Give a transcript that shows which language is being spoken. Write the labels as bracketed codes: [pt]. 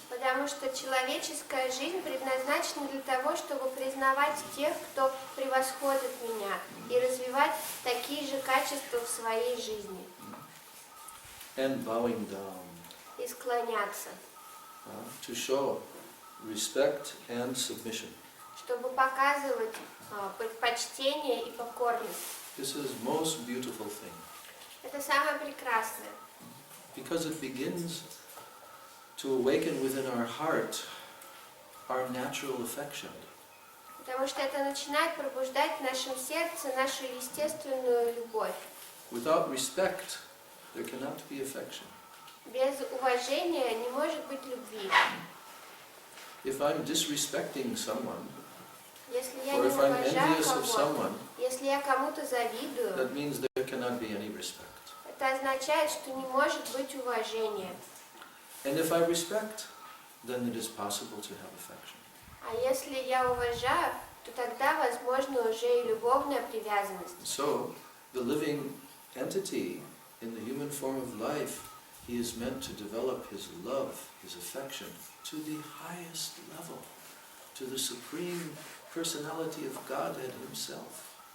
[ru] Потому что человеческая жизнь предназначена для того, чтобы признавать тех, кто превосходит меня, и развивать такие же качества в своей жизни. [en] And bowing down. [ru] И склоняться. [en] To show respect and submission. [ru] Чтобы показывать почтение и покорность. [en] This is most beautiful thing. [ru] Это самое прекрасное. [en] Because it begins to awaken within our heart our natural affection. [ru] Потому что это начинает пробуждать в нашем сердце нашу естественную любовь. [en] Without respect, there cannot be affection. [ru] Без уважения не может быть любви. [en] If I'm disrespecting someone, [ru] Если я [en] or [ru] не [en] if I'm [ru] уважаю [en] envious of [ru] кого-то, [en] someone, [ru] если я кому-то завидую, [en] that means there cannot be any respect. [ru] это означает, что не может быть уважения. [en] And if I respect, then it is possible to have affection. [ru] А если я уважаю, то тогда возможно уже и любовная привязанность. [en] So, the living entity in the human form of life, he is meant to develop his love, his affection, to the highest level, to the supreme personality of Godhead himself.